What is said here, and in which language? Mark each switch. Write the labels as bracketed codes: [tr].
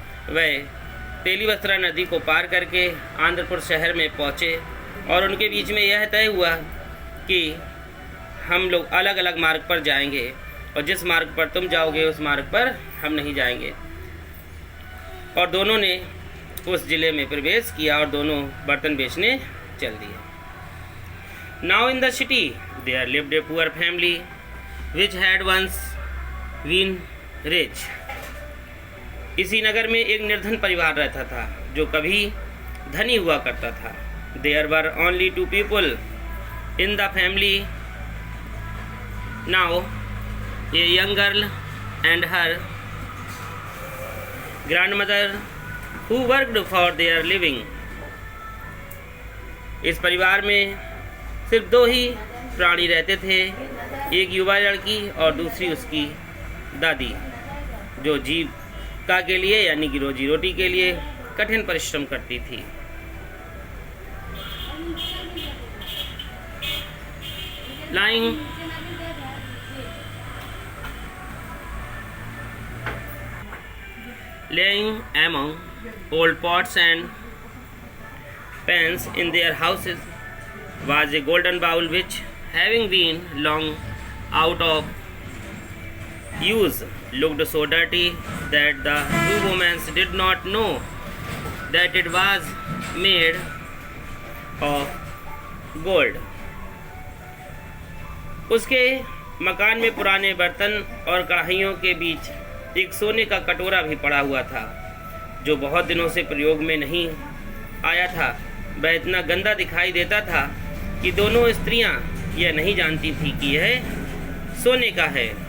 [hi] वह तेलीवस्त्रा नदी को पार करके आंध्रपुर शहर में पहुँचे, और उनके बीच में यह तय हुआ कि हम लोग अलग अलग मार्ग पर जाएंगे, और जिस मार्ग पर तुम जाओगे उस मार्ग पर हम नहीं जाएंगे। और दोनों ने उस ज़िले में प्रवेश किया और दोनों बर्तन बेचने चल दिए। [en] Now in the city there lived a poor family which had once been rich। [hi] इसी नगर में एक निर्धन परिवार रहता था जो कभी धनी हुआ करता था। [en] There were only two people in the family now, a young girl and her grandmother who worked for their living। [hi] इस परिवार में सिर्फ दो ही प्राणी रहते थे, एक युवा लड़की और दूसरी उसकी दादी, जो जीविका के लिए यानी कि रोजी रोटी के लिए कठिन परिश्रम करती थी। [en] Laying among old pots and pans in their houses was a golden bowl which, having been long out of use, looked so dirty that the two women did not know that it was made of gold। [hi] उसके मकान में पुराने बर्तन और कढ़ाइयों के बीच एक सोने का कटोरा भी पड़ा हुआ था, जो बहुत दिनों से प्रयोग में नहीं आया था। वह इतना गंदा दिखाई देता था कि दोनों स्त्रियां यह नहीं जानती थी कि यह सोने का है।